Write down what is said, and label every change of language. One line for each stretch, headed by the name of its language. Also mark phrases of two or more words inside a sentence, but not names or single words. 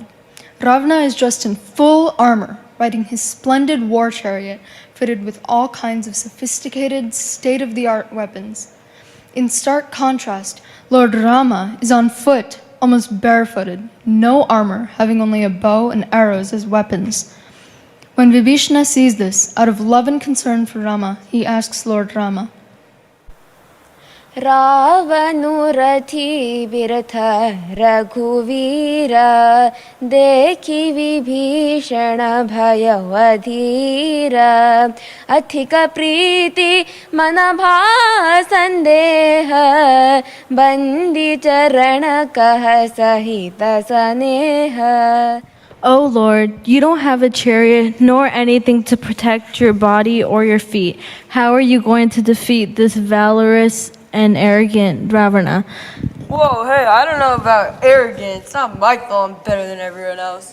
English: Ravana is dressed in full armor, riding his splendid war chariot fitted with all kinds of sophisticated, state-of-the-art weapons. In stark contrast, Lord Rama is on foot, almost barefooted, no armor, having only a bow and arrows as weapons. When Vibhishana sees this, out of love and concern for Rama, he asks Lord Rama,
Awadhi: रावनु रथी बिरथ रघुवीर देखि विभीषण भयवधीर अधिक प्रीति मन भा संदेह बंदी चरण कह सहित स्नेह.
English: O Lord, you don't have a chariot nor anything to protect your body or your feet. How are you going to defeat this valorous and arrogant Ravana? Whoa, hey, I don't know about arrogant. It's not my fault I'm better than everyone else.